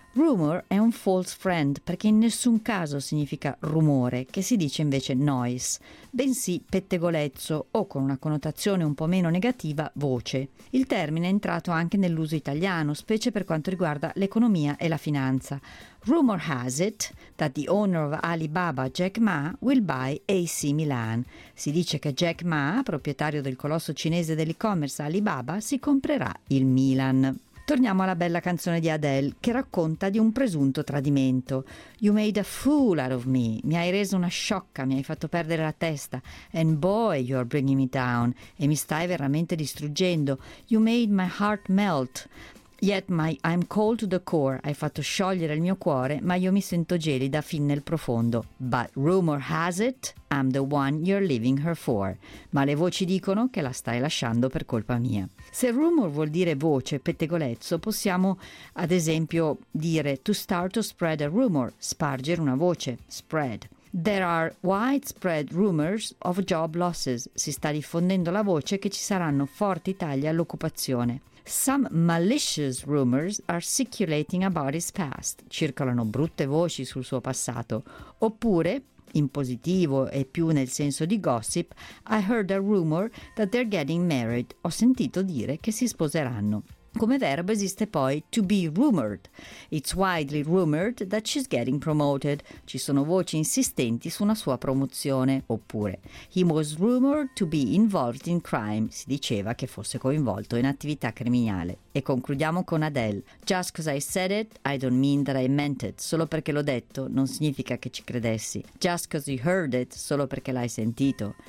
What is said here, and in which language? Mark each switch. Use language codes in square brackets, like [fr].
[it] Rumor è un false friend perché in nessun caso significa rumore, che si dice invece noise, bensì pettegolezzo o, con una connotazione un po' meno negativa, voce. Il termine è entrato anche nell'uso italiano, specie per quanto riguarda l'economia e la finanza. [en] Rumor has it that the owner of Alibaba, Jack Ma, will buy AC Milan. [it] Si dice che Jack Ma, proprietario del colosso cinese dell'e-commerce Alibaba, si comprerà il Milan. Torniamo alla bella canzone di Adele, che racconta di un presunto tradimento. [en] You made a fool out of me. [it] Mi hai reso una sciocca, mi hai fatto perdere la testa. [en] And boy, you're bringing me down. [it] E mi stai veramente distruggendo. [en] You made my heart melt. Yet I'm cold to the core. [it] Hai fatto sciogliere il mio cuore, ma io mi sento gelida fin nel profondo. [en] But rumor has it, I'm the one you're leaving her for. [it] Ma le voci dicono che la stai lasciando per colpa mia. Se rumor vuol dire voce, pettegolezzo, possiamo ad esempio dire [en] to start to spread a rumor, [it] spargere una voce, spread. [en] There are widespread rumors of job losses. [it] Si sta diffondendo la voce che ci saranno forti tagli all'occupazione. [en] Some malicious rumors are circulating about his past. [it] Circolano brutte voci sul suo passato. Oppure, in positivo e più nel senso di gossip, [en] I heard a rumor that they're getting married. [it] Ho sentito dire che si sposeranno. Come verbo esiste poi to be rumored. [en] It's widely rumored that she's getting promoted. [it] Ci sono voci insistenti su una sua promozione. Oppure, [en] he was rumored to be involved in crime. [it] Si diceva che fosse coinvolto in attività criminale. E concludiamo con Adele. [en] Just 'cause I said it, I don't mean that I meant it. [it] Solo perché l'ho detto, non significa che ci credessi. [en] Just 'cause you heard it, [it] solo perché l'hai sentito.